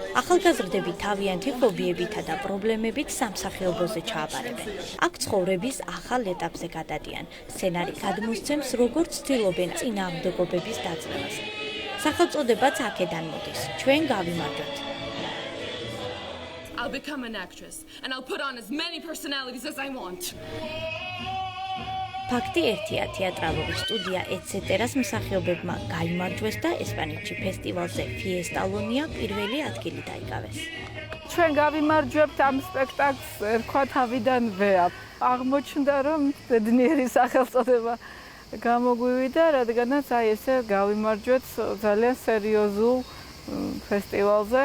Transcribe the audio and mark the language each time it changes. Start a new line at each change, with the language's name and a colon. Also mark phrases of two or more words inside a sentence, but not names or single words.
Georgian: ახალგაზრდები თავიანთი ხობიებითა და პრობლემებით სამსახიობოზე ჩააბარებენ. აქ ცხოვრების ახალ ეტაპზე გადადიან. სცენარი გადმოსცემს, როგორც ცდილობენ წინააღმდეგობების დაძლევას. სახელწოდებაც აქედან მოდის. ჩვენ გავიმარჯვეთ.
English: I'll become an actress and I'll put on as many personalities as I want.
Georgian: ფაქტი ერთია, თეატრალური სტუდია etc-ს მსახიობებმა გაიმარჯვეს და ესპანეთში ფესტივალზე Fiestalónia პირველი ადგილი დაიკავეს. ჩვენ გავიმარჯვებთ ამ სპექტაკლს ერქვა თავიდანვე. აღმოჩნდა რომ ბედნიერი სახელწოდება გამოგვივიდა, რადგანაც ესე გავიმარჯვეთ ძალიან სერიოზულ ფესტივალზე.